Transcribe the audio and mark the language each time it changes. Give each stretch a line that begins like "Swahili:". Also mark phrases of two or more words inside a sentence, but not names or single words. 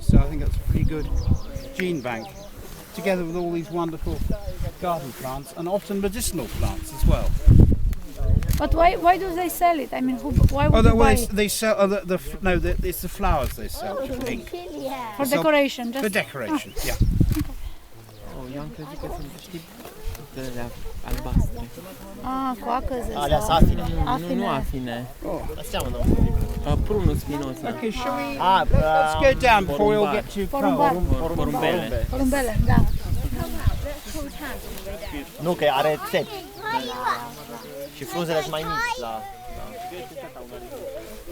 English: So I think that's a pretty good gene bank, together with all these wonderful garden plants and often medicinal plants as well. But why do they sell it? I mean, why would you buy it? They sell it's the flowers they sell. For decoration, just For decoration, yeah.
Romanian: Eu am crezut că sunt, știi, alea albastre. Ah, cu acăze. Alea sunt afine. Nu afine. Seamănă. Prunul spinos.
English: Okay, shall we? Let's go down before we all get too cold.
Romanian: Porumbele. Porumbele, da. Nu, că are țepi. Și frunzele sunt mai mici la...